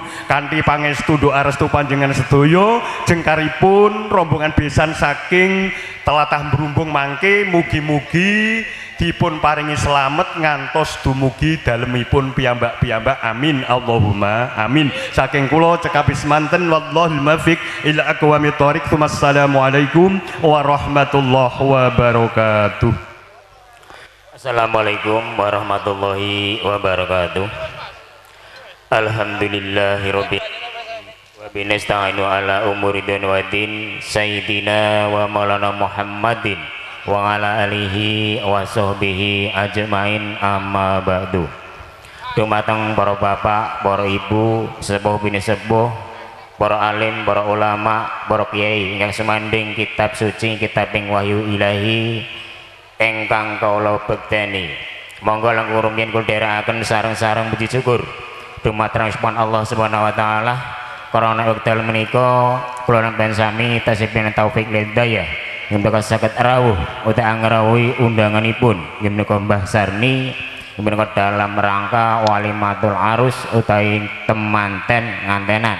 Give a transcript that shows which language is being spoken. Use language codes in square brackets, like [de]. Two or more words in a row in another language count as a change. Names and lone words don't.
[jv] Kanthi pangestu doa restu panjenengan sedaya jengkaripun rombongan besan saking tlatah Brumbung mangke mugi-mugi dipun paringi slamet ngantos dumugi dalemipun piyambak-piyambak [ar] آمين اللهم آمين. [jv] Saking kula cekap semanten [ar] والله الموفق إلى أقوم الطريق. والسلام عليكم ورحمة الله وبركاته. السلام عليكم ورحمة الله وبركاته. الحمد لله رب وبه نستعين على أمور الدنيا والدين سيدنا ومولانا محمد وعلى آله وصحبه أجمعين أما بعد. [jv] Dumateng para bapak, para ibu, sepuh bini sepuh, para alim, para ulama, para kiai ingkang semanding kitab suci, kitab ing wahyu ilahi ingkang kawula bekteni. Monggo langkung rumiyin kula dherekaken sareng-sareng puji syukur dumateng Allah [ar] سبحانه وتعالى [jv] karena wekdal menika kula nampi sami tasihipun taufik hidayah yen bakal saged rawuh utawi ngrawuhi undanganipun yen menika Mbah Sarni menika dalam rangka [ar] وليمة العروس [jv] utawi temanten ngantenan.